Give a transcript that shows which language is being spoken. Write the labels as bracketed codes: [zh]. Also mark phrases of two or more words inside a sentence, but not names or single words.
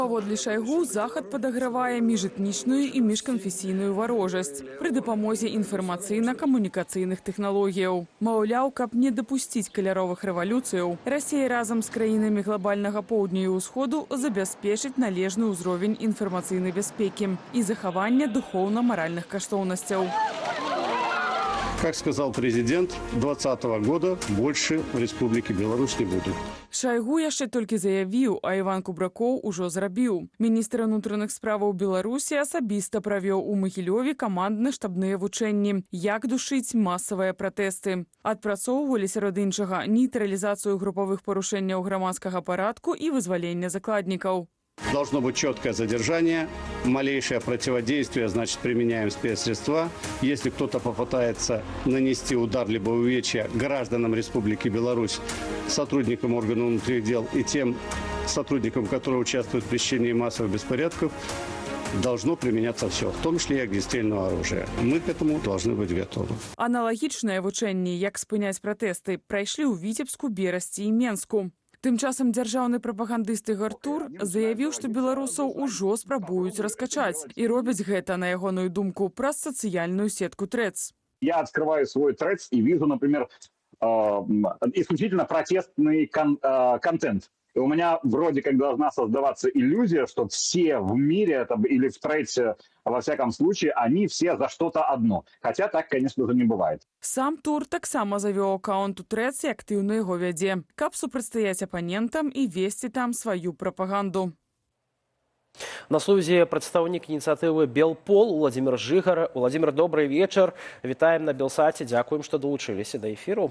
[be] Паводле Шайгу, захад падагравае міжэтнічную і міжканфесійную варожасць пры дапамозе інфармацыйна-камунікацыйных тэхналогіяў. Маўляў, каб не дапусціць каляровых рэвалюцыяў, Расія разам з краінамі глобальнага поўдня і ўсходу забяспечыць належны ўзровень інфармацыйнай бяспекі і захавання духоўна-маральных каштоўнасцяў. [ru] Как сказал президент, 2020 года больше в Республике Беларусь не будет. [be] Шайгу яшчэ толькі заявіў, а Іван Кубракоў ужо зрабіў. Міністр унутраных справаў Беларусі асабіста правёў у Магілёве камандна-штабныя вучэнні, як душыць масавыя пратэсты. Адпрацоўвалі сярод іншага нейтралізацыю групавых парушэнняў грамадскага парадку і вызвалення закладнікаў. [ru] Должно быть четкое задержание, малейшее противодействие, значит, применяем спецсредства. Если кто-то попытается нанести удар либо увечья гражданам Республики Беларусь, сотрудникам органов внутренних дел и тем сотрудникам, которые участвуют в пресечении массовых беспорядков, должно применяться все, в том числе и огнестрельное оружие. Мы к этому должны быть готовы. [be] Аналагічныя вучэнні, як спыняць пратэсты, прайшлі ў Віцебску, Берасці і Менску. Тым часам дзяржаўны прапагандыст Ігор Тур заявіў, што беларусаў ужо спрабуюць раскачаць і робяць гэта, на ягоную думку, праз сацыяльную сетку Threads. [ru] Я открываю свой Threads и вижу, например, исключительно протестный контент. И у меня вроде как должна создаваться иллюзия, что все в мире или в Threads, во всяком случае, они все за что-то одно. Хотя так, конечно же, не бывает. [be] Сам Тур таксама завёў аккаунт у Threads і актыўна яго вядзе, каб супрацьстаяць апанентам і весці там сваю прапаганду. На сувязі прадстаўнік ініцыятывы «Белпол» Владимир Жыгар. Владимир, [ru] добрый вечер. [be] Вітаем на Белсаце. Дзякуем, што далучыліся да эфіру.